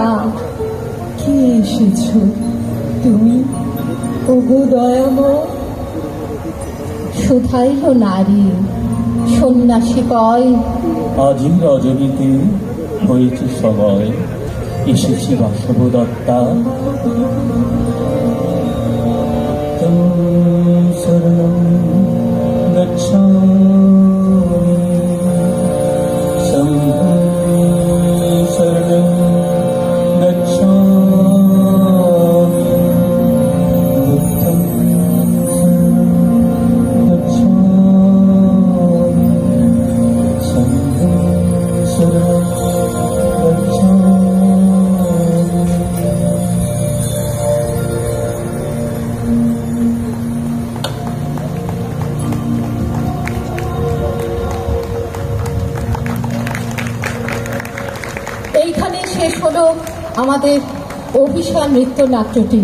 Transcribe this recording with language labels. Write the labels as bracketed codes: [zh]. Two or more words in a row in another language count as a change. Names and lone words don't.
[bn] কে এসেছ তুমি ওগো দয়াময়? শুধাইল নারী, সন্ন্যাসী কয় আজি রজনীতে হয়েছে সময়, এসেছি বাসব দত্তা। [pi] শরণং গচ্ছামি, শম্ভুং শরণং গচ্ছামি, বুদ্ধং শরণং গচ্ছামি, শম্ভুং শরণং গচ্ছামি। [bn] এইখানে শেষ হলো আমাদের অভিসার নৃত্য নাট্যটি।